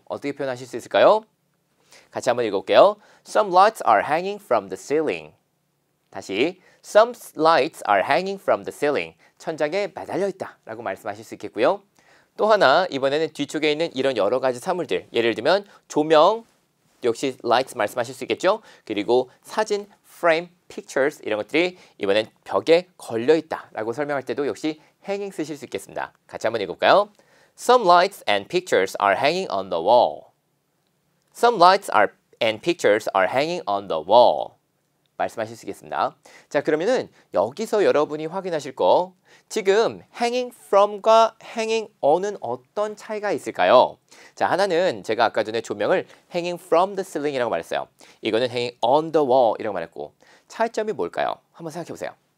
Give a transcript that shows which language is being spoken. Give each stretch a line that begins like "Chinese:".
Korean: 어떻게 표현하실 수 있을까요? 같이 한번 읽어볼게요.
English: Some lights are hanging from the ceiling.
Korean: 다시
English: Some lights are hanging from the ceiling.
Korean: 천장에 매달려 있다 라고 말씀하실 수 있겠고요. 또 하나 이번에는 뒤쪽에 있는 이런 여러 가지 사물들, 예를 들면 조명, 역시 lights 말씀하실 수 있겠죠. 그리고 사진, frame, pictures 이런 것들이 이번엔 벽에 걸려 있다 라고 설명할 때도 역시 hanging 쓰실 수 있겠습니다. 같이 한번 읽어볼까요?
English: Some lights and pictures are hanging on the wall. Some lights and pictures are hanging on the wall.
Korean: 말씀하실 수 있겠습니다. 자, 그러면은 여기서 여러분이 확인하실 거, 지금 hanging from과 hanging on은 어떤 차이가 있을까요? 자, 하나는 제가 아까 전에 조명을
English: hanging from the ceiling
Korean: 이라고 말했어요. 이거는
English: hanging on the wall
Korean: 이라고 말했고, 차이점이 뭘까요? 한번 생각해 보세요.